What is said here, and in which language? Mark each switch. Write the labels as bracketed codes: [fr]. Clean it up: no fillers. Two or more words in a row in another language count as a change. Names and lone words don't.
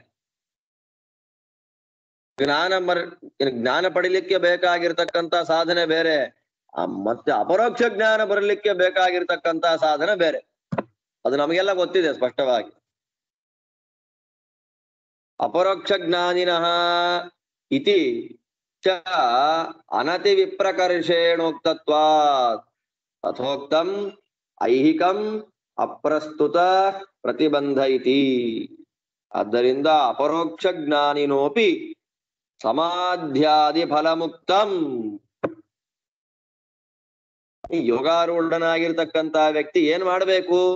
[kn] ಜ್ಞಾನ ಪಡಿಲಿಕ್ಕೆ ಬೇಕಾಗಿರ್ತಕ್ಕಂತ ಸಾಧನೆ ಬೇರೆ, ಮತ್ತೆ ಅಪರೋಕ್ಷ ಜ್ಞಾನ ಬರಲಿಕ್ಕೆ ಬೇಕಾಗಿರ್ತಕ್ಕಂತ ಸಾಧನೆ ಬೇರೆ. ಅದು ನಮಗೆಲ್ಲ ಗೊತ್ತಿದೆ ಸ್ಪಷ್ಟವಾಗಿ. [sa] ಅಪರೋಕ್ಷ ಜ್ಞಾನಿನಃ ಇತಿ ಚ ಅನತಿ ವಿಪ್ರಕರ್ಷೇಣೋಕ್ತತ್ವಾತ್ ಅಥೋಕ್ತಂ ಐಹಿಕಂ ಅಪ್ರಸ್ತುತ ಪ್ರತಿಬಂಧ ಇತಿ. ಆದ್ದರಿಂದ ಅಪರೋಕ್ಷ ಜ್ಞಾನಿನೋಪಿ ಸಮಾಧ್ಯಾದಿ ಫಲಮುಕ್ತಂ. [kn] ಈ ಯೋಗಾರೂಢನಾಗಿರ್ತಕ್ಕಂತ ವ್ಯಕ್ತಿ ಏನ್ ಮಾಡ್ಬೇಕು?